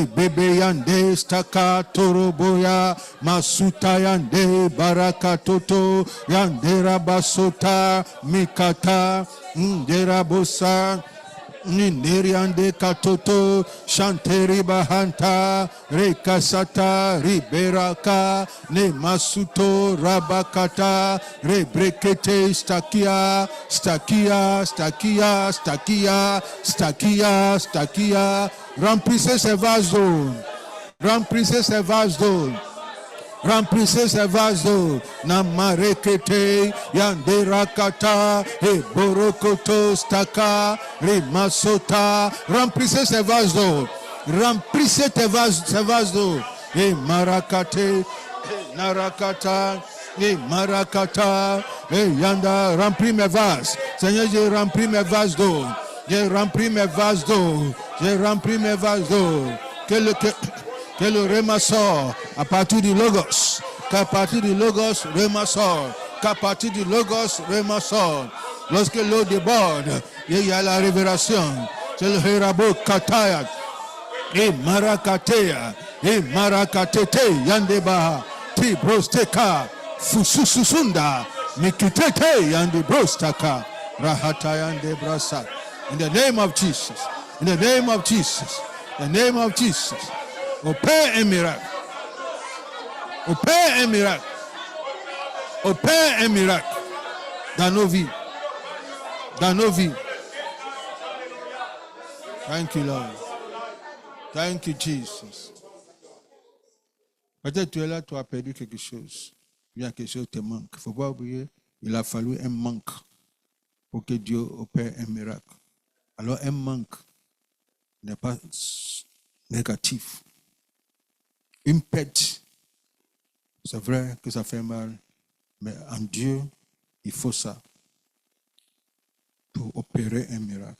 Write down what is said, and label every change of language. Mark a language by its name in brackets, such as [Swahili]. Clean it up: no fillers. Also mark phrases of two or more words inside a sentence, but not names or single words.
[French] bebe yande staka toroboya masuta yande barakatoto yandera basota mikata derabosa Ninderiande katoto shanteri bahanta rekasata riberaka ne masuto rabakata rebrekete stakia remplissez ces vases d'eau, remplissez ces vases d'eau. Remplissez ces vases d'eau. Namarekete, yanderakata, et borokoto staka, rimasota. Remplissez ces vases d'eau. Remplissez ces vases d'eau. Et marakate, narakata, et marakata, et yanda, remplis mes vases. Seigneur, j'ai rempli mes vases d'eau. J'ai rempli mes vases d'eau. J'ai rempli mes vases d'eau. Que le rhéma sort à partir du logos, qu'à partir du logos, rhéma sort, qu'à partir du logos, rhéma sort. Lorsque l'eau déborde, il y a la révélation. C'est le hérabo kataya, et marakatea, et marakatete, yandebaha, tibrosteka, fususunda, mikitete, yandebrostaka, rahata yandebrasa. [English] In the name of Jesus, in the name of Jesus, in the name of Jesus. [French] Opère un miracle. Opère un miracle. Opère un miracle dans nos vies. Dans nos vies. [English] Thank you, Lord. Thank you, Jesus. [French] Peut-être tu es là, tu as perdu quelque chose. Bien quelque chose te manque. Il ne faut pas oublier, il a fallu un manque pour que Dieu opère un miracle. Alors un manque n'est pas négatif. Une perte, c'est vrai que ça fait mal, mais en Dieu, il faut ça pour opérer un miracle.